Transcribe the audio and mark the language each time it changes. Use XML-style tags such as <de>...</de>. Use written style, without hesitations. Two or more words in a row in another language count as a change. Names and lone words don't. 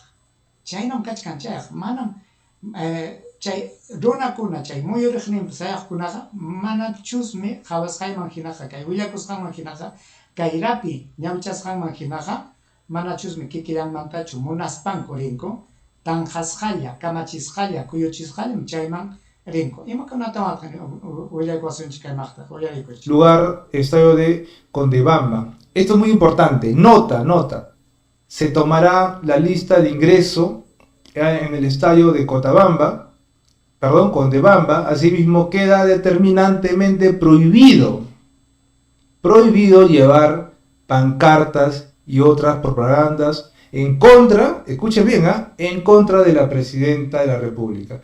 <qu>Chaynam kachkan chayqa, manam chay runakuna chay muyuriqninpi sayaqkunaqa mana chusmi qhawasqayman hinaqa, kay willakusqanman hinaqa, kay rapi ñawchasqanman hinaqa mana chusmi kikillanmantachu munaspanku rinku, tanqasqalla, kamachisqalla, kuyuchisqallam chayman rinku. Imakunatawanqa willaykusunchik kaymaqta, willarikuchik.</qu> <es>Lugar, estadio de Condebamba. Esto es muy importante. Nota. Se tomará la lista de ingreso en el estadio de Condebamba. Asimismo, queda determinantemente prohibido llevar pancartas y otras propagandas en contra, escuchen bien, en contra de la presidenta de la República.</es>